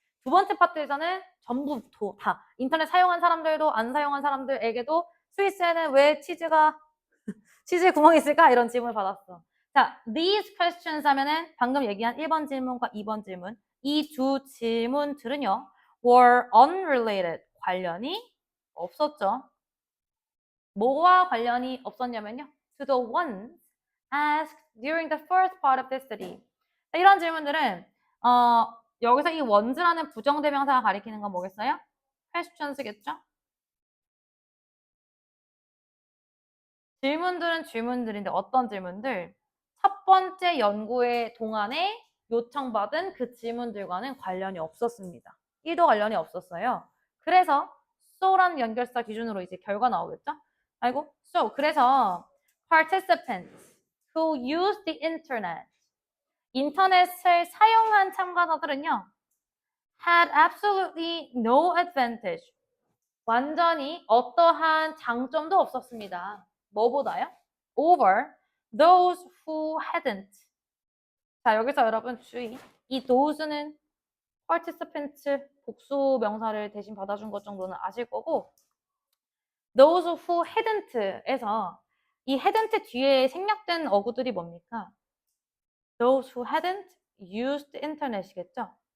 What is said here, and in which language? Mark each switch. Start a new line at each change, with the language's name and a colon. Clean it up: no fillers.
Korean: 두 번째 파트에서는 전부 다 인터넷 사용한 사람들도 안 사용한 사람들에게도 스위스에는 왜 치즈에 구멍이 있을까? 이런 질문을 받았어. 자,
English: these questions
Korean: 하면은 방금 얘기한 1번 질문과 2번 질문 이 두 질문들은요
English: were unrelated
Korean: 관련이 없었죠. 뭐와 관련이 없었냐면요.
English: To the ones asked during the first part of the study.
Korean: 이런 질문들은 여기서 이 ones라는 부정대명사가 가리키는 건 뭐겠어요? questions겠죠? 질문들은 질문들인데 어떤 질문들? 첫 번째 연구의 동안에 요청받은 그 질문들과는 관련이 없었습니다. 1도 관련이 없었어요. 그래서 so라는 연결사 기준으로 이제 결과 나오겠죠?
English: 아이고, so 그래서 participants who use the internet
Korean: 인터넷을 사용한 참가자들은요
English: had absolutely no advantage
Korean: 완전히 어떠한 장점도 없었습니다. 뭐보다요?
English: over those who hadn't.
Korean: 자, 여기서 여러분 주의. 이 those는 participant 복수 명사를 대신 받아준 것 정도는 아실 거고
English: those who hadn't
Korean: 에서 이 hadn't 뒤에 생략된 어구들이 뭡니까?
English: Those who hadn't used internet이겠죠?